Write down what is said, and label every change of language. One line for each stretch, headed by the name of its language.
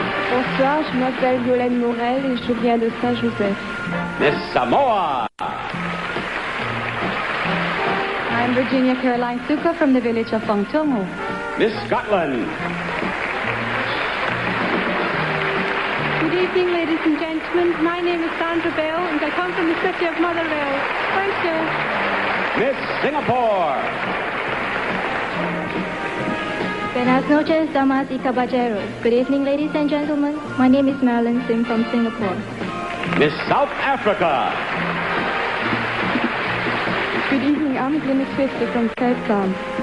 French: Bonsoir, je m'appelle Violaine Morel et je viens de Saint-Joseph.
English: Miss Samoa. I'm Virginia Caroline Suka from the village of Fangtongo. Miss Scotland. Good evening, ladies and gentlemen. My name is Sandra Bell and I come from the city of Motherwell. Thank you. Miss Singapore.
Spanish: Buenas noches, damas y caballeros.
English: Good evening, ladies and gentlemen. My name is Marilyn Singh from Singapore. Miss South Africa. Good evening, I'm Glennis Fester from Cape Town.